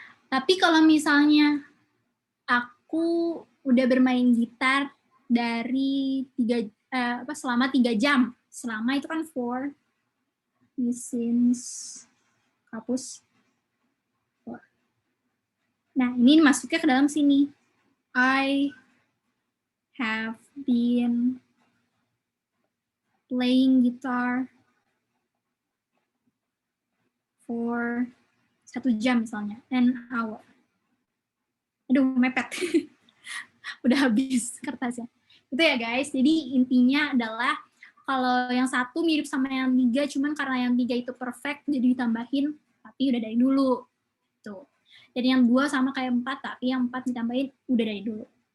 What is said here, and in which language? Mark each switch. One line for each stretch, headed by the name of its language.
Indonesian: Tapi kalau misalnya aku udah bermain gitar dari selama 3 jam. Selama itu kan for, since, kapus. For. Nah, ini masuknya ke dalam sini.
English: I have been playing guitar for 1
Indonesian: jam misalnya,
English: an hour.
Indonesian: Aduh, mepet. Udah habis kertasnya. Itu ya guys, jadi intinya adalah Kalau yang satu mirip sama yang 3, cuman karena yang 3 itu perfect, jadi ditambahin, tapi udah dari dulu. Tuh. Jadi yang 2 sama kayak 4, tapi yang 4 ditambahin udah dari dulu.